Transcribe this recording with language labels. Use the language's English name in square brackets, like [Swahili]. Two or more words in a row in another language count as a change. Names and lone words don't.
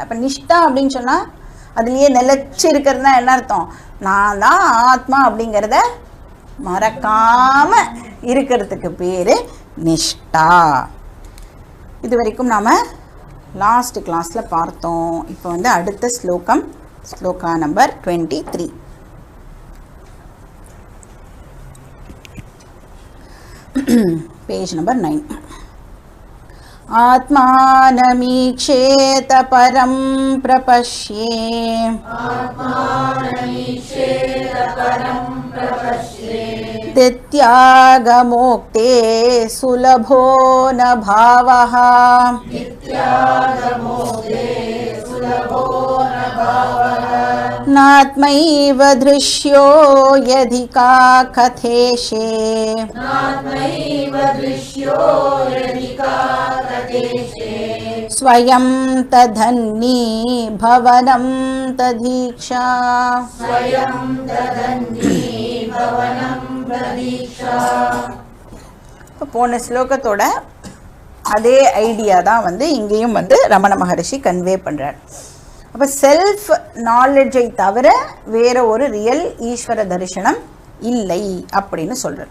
[Tamil] அப்போ நிஷ்டா அப்படின்னு சொன்னால் அதுலேயே நிலச்சி இருக்கிறது தான் என்ன அர்த்தம், நான் தான் ஆத்மா அப்படிங்கிறத மறக்காமல் இருக்கிறதுக்கு பேர் நிஷ்டா. இது வரைக்கும் நாம் [English] last class [Tamil] பார்த்தோம். இப்போ வந்து அடுத்த ஸ்லோகம், ஸ்லோகா நம்பர் 23. [English] page number 9. [Sanskrit] आत्मानमीक्षेत परं प्रपश्ये, तित्यागमोक्ते सुलभो न भावः, नात्मैव दृश्यो यदि का कथेशे, स्वयं तदन्नी भवनं तदीक्षा. [Tamil] இப்போ போன ஸ்லோகத்தோட அதே ஐடியா தான் வந்து இங்கேயும் வந்து ரமண மகரிஷி கன்வே பண்ணுறார். அப்போ [English] self knowledge [Tamil] தவிர வேற ஒரு ரியல் ஈஸ்வர தரிசனம் இல்லை அப்படின்னு சொல்கிறார்.